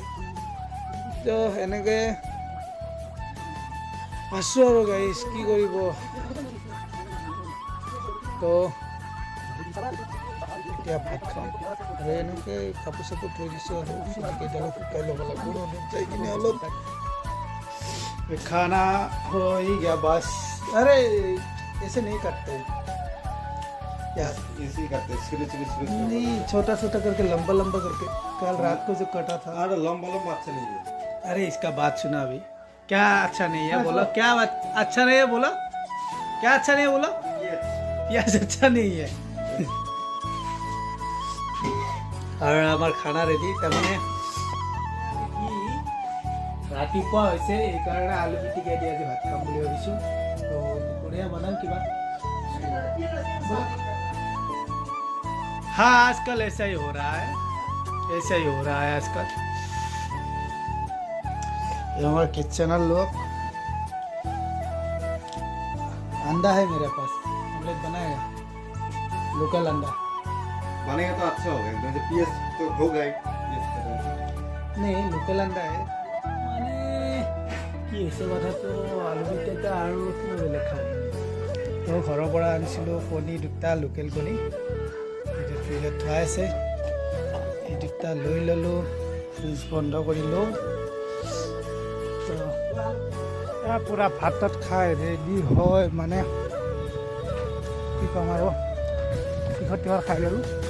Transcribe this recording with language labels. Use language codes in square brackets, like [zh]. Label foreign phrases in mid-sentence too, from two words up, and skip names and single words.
[as] তো এনেকৈ আছোঁ আৰু গাইজ, কি কৰিব। তো এতিয়া ভাত খাম আৰু এনেকৈ কাপোৰ চাপোৰ থৈ দিছোঁ আৰু চুলিকেইডালো শুকাই ল'ব লাগিব। ৰ'দত যাই কিনে অলপ [hi] खाना हो ही गया बस। अरे ऐसे नहीं करते क्या, ऐसे ही करते नहीं छोटा करके लंबा करके। कल रात को जो कटा था। अरे लंबा अच्छा नहीं है। अरे इसका बात सुना अभी। क्या अच्छा नहीं है बोलो? क्या बात अच्छा नहीं है बोलो? क्या अच्छा नहीं है बोलो? प्याज अच्छा नहीं है। और हमार खाना रेडी। [as] তাৰমানে ৰাতিপুৱা হৈছে, এইকাৰণে আলু পিটিকাই দি আজি ভাত খাম বুলি ভাবিছোঁ। তো দুপৰীয়া বনাম কিবা। [hi] हाँ आजकल ऐसा ही हो रहा है, आजकल। ये हमारा किचन लोग। अंडा है मेरे पास, ऑमलेट बनाएगा, लोकल अंडा बनेगा तो अच्छा होगा। एकदम से पीएस तो होगा ही। नहीं लोकल अंडा है [as] মানে কি হৈছে কথাটো, আলু পিটিকা আৰু কিবা বেলেগ খাওঁ। তো ঘৰৰ পৰা আনিছিলোঁ কণী দুটা, লোকেল কণী, এতিয়া ফ্ৰিজত থোৱা আছে। এই দুটা লৈ ল'লোঁ, ফ্ৰিজ বন্ধ কৰিলোঁ। তো পূৰা ভাতত খাই ৰেডি হয় মানে কি ক'ম আৰু, তিহৰ খাই ল'লোঁ।